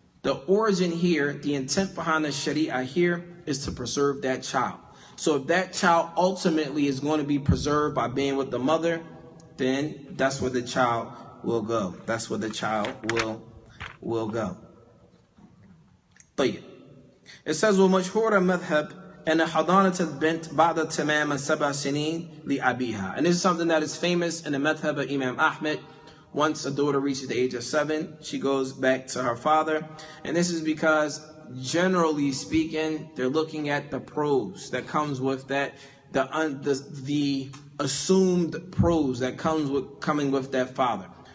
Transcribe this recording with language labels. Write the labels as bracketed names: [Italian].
[English] The origin here, the intent behind the sharia here, is to preserve that child. So if that child ultimately is going to be preserved by being with the mother, then that's where the child will go. That's where the child will go. [Arabic] طيب. [English] It says, [Arabic] وَمَشْهُورَ مَذْهَبْ أَنَّ حَضَانَةَ الْبِنْتِ بَعْدَ تَمَامَ سَبْعَ سِنِينَ لِأَبِيهَا. [English] And this is something that is famous in the madhab of Imam Ahmad. Once a daughter reaches the age of 7, she goes back to her father. And this is because, generally speaking, they're looking at the pros that comes with that, the assumed pros that coming with that father.